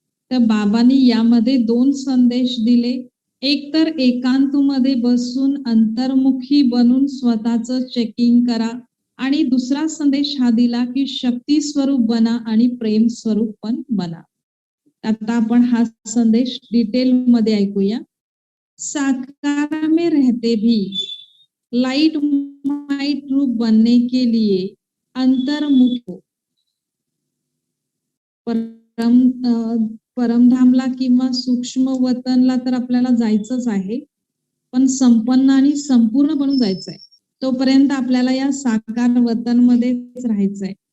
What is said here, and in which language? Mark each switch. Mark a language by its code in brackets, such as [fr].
[mr] तर बाबांनी यामध्ये 2 संदेश दिले. एक तर एकांतमध्ये बसून अंतर्मुखी बनून स्वतःचं चेकिंग करा आणि दुसरा संदेश हा दिला की शक्ती स्वरूप बना आणि प्रेम स्वरूप पण बना. आता आपण हा संदेश डिटेल मध्ये ऐकूया. [hi] साकार में रहते भी लाइट माइट रूप बनने के लिए अंतर्मुख हो. [mr] परमधामला किंवा सूक्ष्म वतनला तर आपल्याला जायचंच आहे, पण संपन्न आणि संपूर्ण बनून जायचंय. तोपर्यंत आपल्याला या साकार वतन मध्येच राहायचंय.